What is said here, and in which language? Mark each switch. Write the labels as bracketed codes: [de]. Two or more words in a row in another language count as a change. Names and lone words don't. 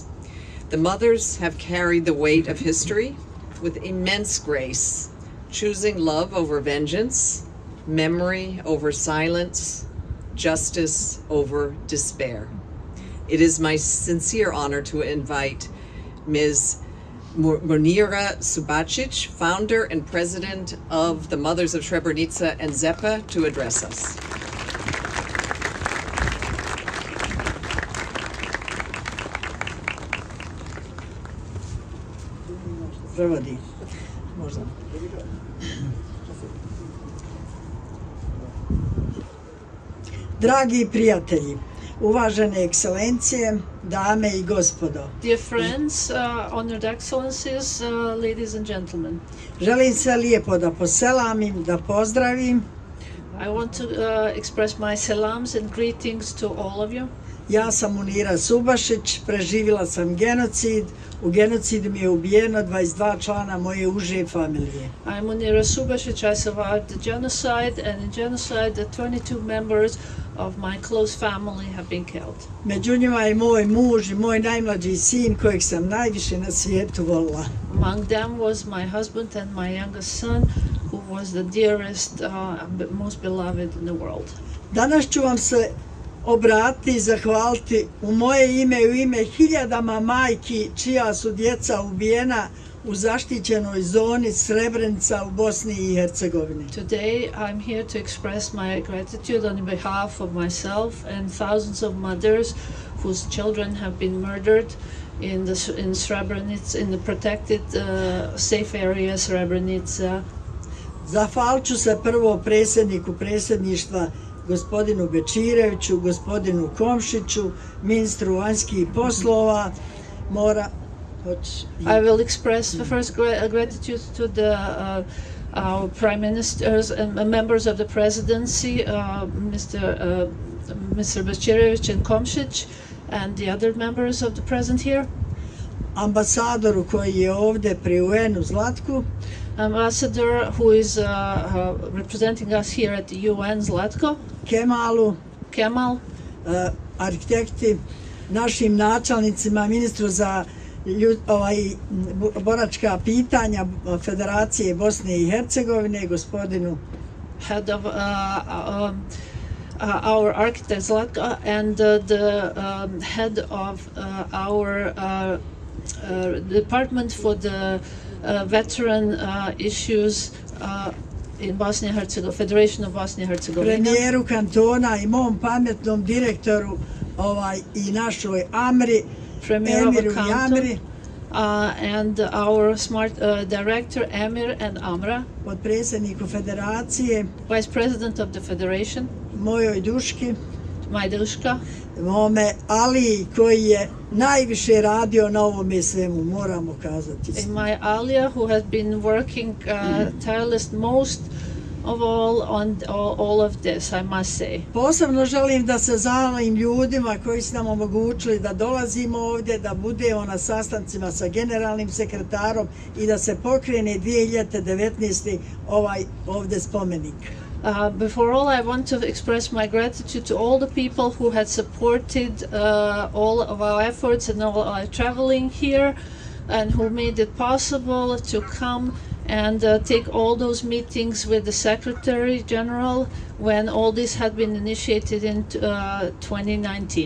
[en] The mothers have carried the weight of history with immense grace, choosing love over vengeance, memory over silence, justice over despair. It is my sincere honor to invite Ms. Munira Subacic, founder and president of the Mothers of Srebrenica and Zepa, to address us. [bs] Prevodi. Možda. Dragi prijatelji, uvažene ekscelencije, dame i gospodo. [en] Dear friends, honored excellencies, ladies and gentlemen. [bs] Želim sve lijepo da poselamim, da pozdravim. [en] I want to express my salams and greetings to all of you. [bs] Ja sam Munira Subašić, preživjela sam genocid. U genocidu mi je ubijeno 22 člana moje uže familije. [en] I'm Munira Subašić. I survived the genocide, and in genocide the 22 members of my close family have been killed. [bs] Među njima je moj muž i moj najmlađi sin kojeg sam najviše na svijetu volila. [en] Among them was my husband and my youngest son, who was the dearest, most beloved in the world. [bs] Danas ću vam se obratiti i zahvaliti u moje ime i u ime hiljadama majki čija su djeca ubijena u zaštićenoj zoni Srebrenica u Bosni i Hercegovini. [en] Today I'm here to express my gratitude on behalf of myself and thousands of mothers whose children have been murdered in Srebrenica, in the protected safe area Srebrenica. [bs] Zahvalit ću se prvo predsjedniku predsjedništva gospodinu Bečireviću, gospodinu Komšiću, ministru vanjskih poslova. [en] I will express the first gratitude to our prime ministers and members of the presidency, Mr. Bečirević and Komšić, and the other members of the present here. [bs] Ambasadoru koji je ovdje pri UN-u Zlatku. [en] Ambassador who is representing us here at the UN, Zlatko. Kemal. [bs] Arhitekti, našim načelnicima, ministru za boračka pitanja Federacije Bosne i Hercegovine, gospodinu [en] head of our architect Zlatko, and the head of our department for the veteran issues in Bosnia and Herzegovina, Federation of Bosnia and Herzegovina. [bs] Premijeru kantona i mom pametnom direktoru i našoj Amri, Emiru i Amri. [en] And our smart director Emir and Amra. [bs] Potpredsjedniku Federacije. [en] Vice President of the Federation. [bs] Mojoj Duški. [en] My Duška. [bs] Mome Ali koji je najviše radio na ovome svemu, moramo kazati. [en] And my Alia who has been working tireless most of all on all of this, I must say. [bs] Posebno želim da se zahvalim ljudima koji su nam omogućili da dolazimo ovdje, da budemo na sastancima sa generalnim sekretarom i da se pokrene 2019. ovdje spomenik. [en] Before all, I want to express my gratitude to all the people who had supported all of our efforts and all our traveling here, and who made it possible to come and take all those meetings with the Secretary General when all this had been initiated in 2019.